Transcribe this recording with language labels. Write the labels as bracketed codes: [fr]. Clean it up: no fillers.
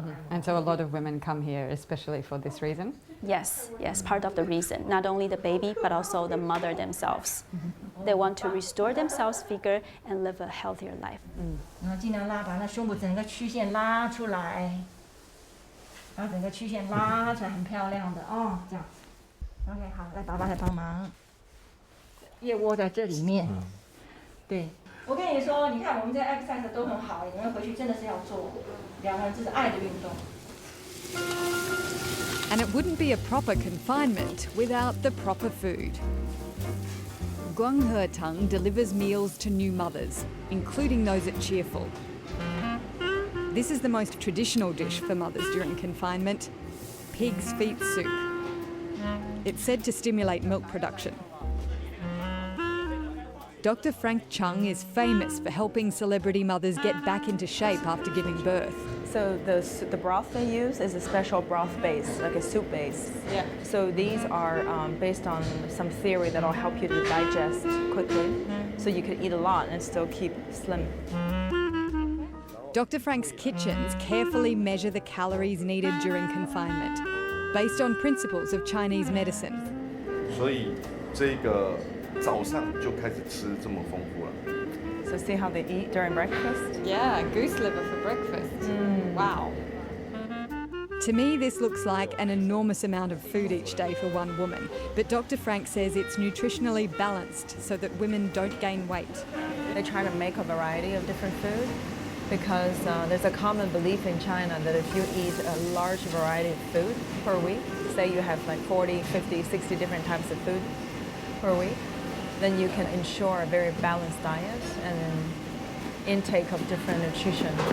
[en] And so a lot of women come here especially for this reason? Yes, part of the reason. Not only the baby, but also the mother themselves. They want to restore themselves figure and live a healthier life. [zh] 然后尽量把那胸部整个曲线拉出来，把整个曲线拉出来，很漂亮的哦，这样。 OK， 好，来爸爸来帮忙。腋窝在这里面，对。我跟你说，你看我们这 exercise 都很好，你们回去真的是要做，两个人这是爱的运动。 [en] And it wouldn't be a proper confinement without the proper food. Guanghe Tang delivers meals to new mothers, including those at Cheerful. This is the most traditional dish for mothers during confinement, pig's feet soup. It's said to stimulate milk production. Dr. Frank Chung is famous for helping celebrity mothers get back into shape after giving birth. So the broth they use is a special broth base, like a soup base. Yeah. So these are based on some theory that'll help you to digest quickly, so you can eat a lot and still keep slim. Dr. Frank's kitchens carefully measure the calories needed during confinement, based on principles of Chinese medicine. [zh] 所以这个早上就开始吃这么丰富了。 [en] So see how they eat during breakfast? Yeah, goose liver for breakfast. Wow. To me, this looks like an enormous amount of food each day for one woman, but Dr. Frank says it's nutritionally balanced so that women don't gain weight. They try to make a variety of different food because there's a common belief in China that if you eat a large variety of food per week, say you have like 40, 50, 60 different types of food per week, then you can ensure a very balanced diet and an intake of different nutrition.